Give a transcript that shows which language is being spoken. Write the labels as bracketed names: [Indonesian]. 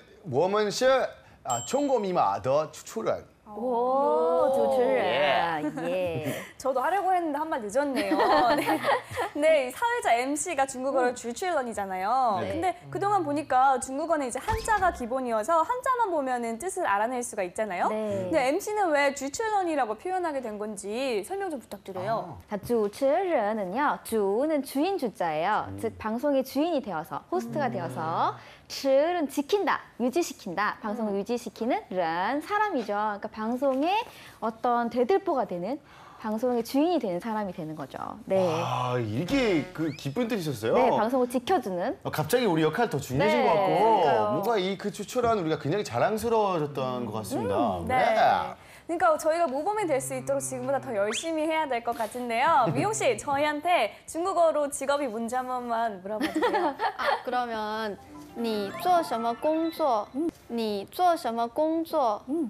[Chinese] 我们是中国密码的主持人. [Korean] 오, 주持人. 예. 저도 하려고 했는데 한 발 늦었네요. 네. 네, 이 사회자 MC가 중국어로 주출런이잖아요. 네. 근데 그동안 보니까 중국어는 이제 한자가 기본이어서 한자만 보면은 뜻을 알아낼 수가 있잖아요. 네. 근데 MC는 왜 주출런이라고 표현하게 된 건지 설명 좀 부탁드려요. 자, 주持人은요, 주는 주인 주자예요. 즉, 방송의 주인이 되어서, 호스트가 되어서, 츠는 지킨다, 유지시킨다. 방송을 유지시키는 른, 사람이죠. 그러니까 방송의 어떤 대들보가 되는, 방송의 주인이 되는 사람이 되는 거죠. 네. 아, 이게 그 기쁜 뜻이셨어요? 네, 방송을 지켜주는. 갑자기 우리 역할 더 중요해진 네, 것 같고 그러니까요. 뭔가 이 그 추출한 우리가 굉장히 자랑스러워졌던 것 같습니다. 네. 그러니까 저희가 모범이 될 수 있도록 지금보다 더 열심히 해야 될 것 같은데요. 미용 씨, 저희한테 중국어로 직업이 뭔지 한 번만 물어봐 주세요. 그러면 [Chinese] 你做什么工作你做什么工作